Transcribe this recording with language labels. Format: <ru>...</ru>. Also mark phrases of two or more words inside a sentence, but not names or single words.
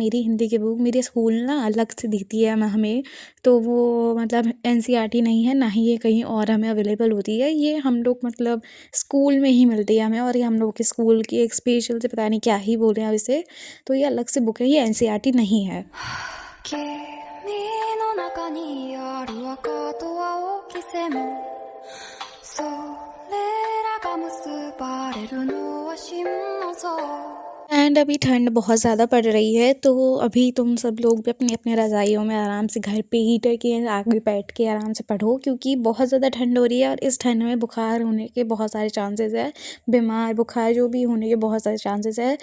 <hi>मेरी हिंदी की बुक मेरे स्कूल ना अलग से देती है हमें, तो वो मतलब एनसीईआरटी नहीं है, ना ही ये कहीं और हमें अवेलेबल होती है। ये हम लोग मतलब स्कूल में ही मिलती है हमें, और ये हम लोग के स्कूल की एक स्पेशल से पता नहीं क्या ही बोले अब इसे, तो ये अलग से बुक है, ये एनसीईआरटी नहीं है।</hi> <ja>君の中にある赤と青き線それらが結ばれるのは心の像</ja> <hi>एंड अभी ठंड बहुत ज़्यादा पड़ रही है, तो अभी तुम सब लोग भी अपनी अपने रज़ाइयों में आराम से घर पे हीटर के आगे बैठ के आराम से पढ़ो, क्योंकि बहुत ज़्यादा ठंड हो रही है और इस ठंड में बुखार होने के बहुत सारे चांसेस है, बीमार बुखार जो भी होने के बहुत सारे चांसेस है।</hi>